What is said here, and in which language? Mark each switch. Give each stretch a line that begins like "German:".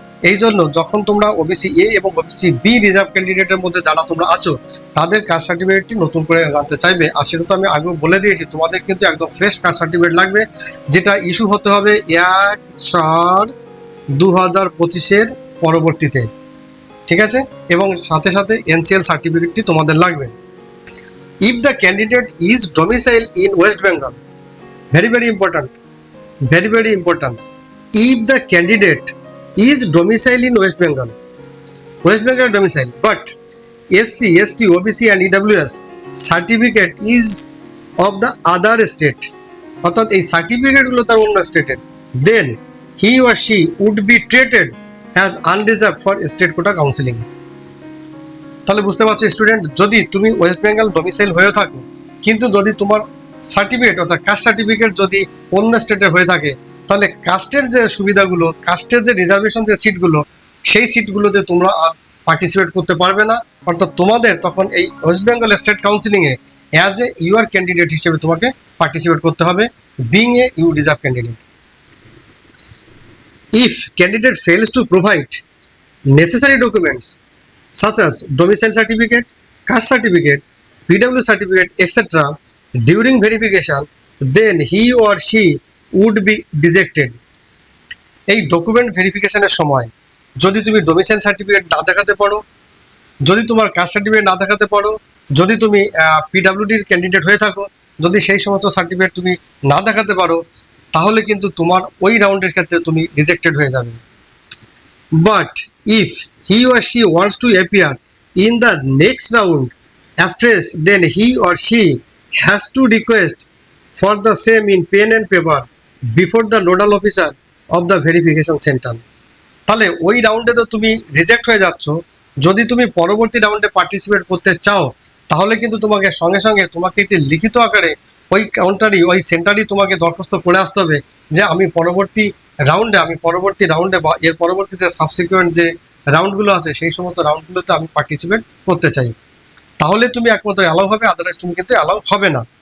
Bangla: এই জন্য যখন তোমরা ওবিসি এ এবং ওবিসি বি রিজার্ভ ক্যান্ডিডেটের মধ্যে যারা তোমরা আছো তাদের কাস্ট সার্টিফিকেটটি নতুন করে জানতে চাইবে, আর সেটা তো আমি আগেও বলে দিয়েছি তোমাদের কিন্তু একদম ফ্রেশ কাস্ট সার্টিফিকেট লাগবে, যেটা ইস্যু হতে হবে 1/4/2025 পরবর্তীতে, ঠিক আছে, এবং সাথে সাথে এনসিএল সার্টিফিকেটটি তোমাদের লাগবে।
English: if the candidate is domicile in West Bengal, very very important, very very important, if the candidate is domiciled in West Bengal domicile, but SC, ST, OBC and EWS certificate is of the other state,
Bangla: অর্থাৎ এই সার্টিফিকেটগুলো তার অন্য স্টেটের,
English: then he or she would be treated as undeserved for state quota counseling.
Bangla: তাহলে বুঝতে পারছো student, যদি তুমি ওয়েস্ট বেঙ্গল ডোমিসাইল হয়ে থাকো কিন্তু যদি তোমার সার্টিফিকেট অর্থাৎ কাস্ট সার্টিফিকেট যদি অন্য স্টেটের হয়ে থাকে তাহলে কাস্টের যে সুবিধাগুলো, কাস্টের যে রিজার্ভেশন যে সিটগুলো সেই সিটগুলোতে তোমরা আর পার্টিসিপেট করতে পারবে না, অর্থাৎ তোমাদের তখন এই West Bengal state কাউন্সিলিংয়ে as a UR candidate হিসেবে তোমাকে পার্টিসিপেট করতে হবে,
English: Being a you reserve candidate. If candidate fails to provide necessary documents such as domicile certificate, caste certificate, PW certificate, etc. during verification, then he or she would be rejected.
Bangla: এই document ভেরিফিকেশনের সময় যদি তুমি domicile certificate না দেখাতে পারো, যদি তোমার কাস্ট সার্টিফিকেট না দেখাতে পারো, যদি তুমি পিডাব্লিউডির ক্যান্ডিডেট হয়ে থাকো, যদি সেই সমস্ত সার্টিফিকেট তুমি না দেখাতে পারো, তাহলে কিন্তু তোমার ওই রাউন্ডের ক্ষেত্রে তুমি রিজেক্টেড হয়ে যাবে।
English: But if he or she wants to appear in the next round afresh, then he or she has to request for the same in pen and paper before the nodal officer of the verification center.
Bangla: তাহলে ওই রাউন্ডে তো তুমি reject হয়ে যাচ্ছ, যদি তুমি পরবর্তী রাউন্ডে পার্টিসিপেট করতে চাও তাহলে কিন্তু তোমাকে সঙ্গে সঙ্গে তোমাকে একটি লিখিত আকারে ওই কাউন্টারই ওই সেন্টারই তোমাকে দরখাস্ত করে আসতে হবে যে আমি পরবর্তী রাউন্ডে বা এর পরবর্তীতে সাবসিকুয়েন্ট যে রাউন্ডগুলো আছে সেই সমস্ত রাউন্ডগুলোতে আমি পার্টিসিপেট করতে চাই, তাহলে তুমি একমাত্র অ্যালাউ হবে, আদারওয়াইজ তুমি কিন্তু অ্যালাউ হবে না।